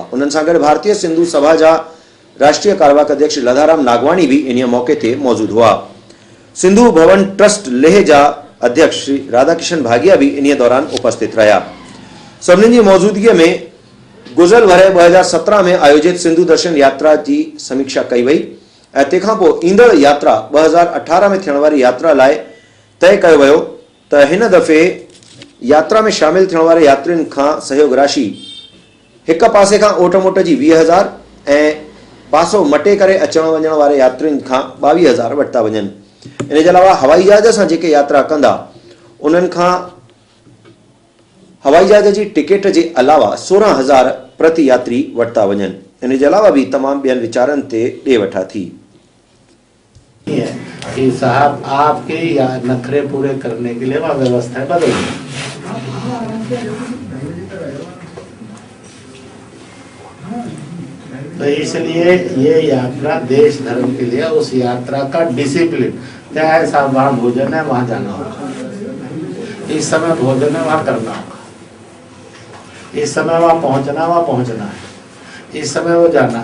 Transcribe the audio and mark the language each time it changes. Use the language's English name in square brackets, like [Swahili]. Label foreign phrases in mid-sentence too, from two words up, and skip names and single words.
[Sindhi] उन्हनि सां गॾु भारतीय सिंधु सभा जा राष्ट्रीय कार्यवाहक अध्यक्ष श्री लधाराम नागवाणी भी इन मौके ते मौजूद हुआ। सिंधु भवन ट्रस्ट लेह जा अध्यक्ष श्री राधाकिशन भागिया भी इन दौरान उपस्थित रहा। सभिनी जी मौजूदगी में गुज़िरियल वरह 2017 में आयोजित सिंधु दर्शन यात्रा की समीक्षा कई वई ऐं तंहिंखां पोइ ईंदड़ यात्रा 2018 में थियण वारी यात्रा लाइ तय कयो वियो त हिन दफ़े यात्रा में शामिल थियण वारे यात्रियुनि खां सहयोग राशि हिक पासे खां ओट मोट जी 20,000 ऐं पासो मटे करे अचण वञण वारे यात्रियुनि खां 22,000 वठता वञनि। इन जे अलावा हवाई जहाज सां जेके यात्रा कंदा उन्हनि खां हवाई जहाज की टिकट के अलावा 16,000 प्रति यात्री वठता वञनि। इन जे अलावा भी तमाम ॿियनि विचारनि ते ॾे वठा थी। [Hindi] कि साहब आपके या नखरे पूरे करने के लिए वह व्यवस्था बदल। तो इसलिए ये यात्रा देश धर्म के लिए उस यात्रा का डिसिप्लिन चाहे साहब वहाँ भोजन है वहाँ जाना होगा, इस समय भोजन है वहाँ करना होगा, इस समय वहाँ पहुँचना है, इस समय वो जाना।